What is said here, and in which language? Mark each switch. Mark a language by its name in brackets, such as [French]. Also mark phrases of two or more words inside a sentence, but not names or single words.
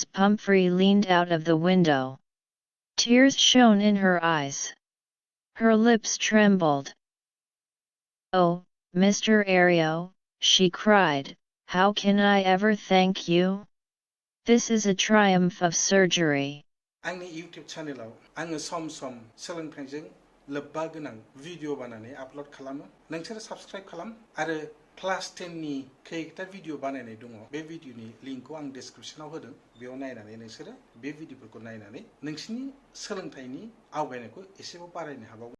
[English] Pumphrey leaned out of the window. Tears shone in her eyes. Her lips trembled. "Oh, Mr. Ario," she cried, "how can I ever thank you? This is a triumph of surgery." [Bodo] आंनि YouTube चेनेलाव आङो सम सम सोलोंथाइजों लोब्बा गोनां भिडिअ बानायनानै आपल'ड खालामो। नोंसोरो साबस्क्राइब खालाम आरो क्लास 10 नि खैथा भिडिअ बानायनाय दङ बे भिडिअनि लिंकखौ आं डिसक्रिपशनाव होदों। बेयाव नायनानै नोंसोरो बे भिडिअफोरखौ नायनानै नोंसिनि सोलोंथाइनि आवगायनायखौ एसेबाबो बारायनो हाबावगोन।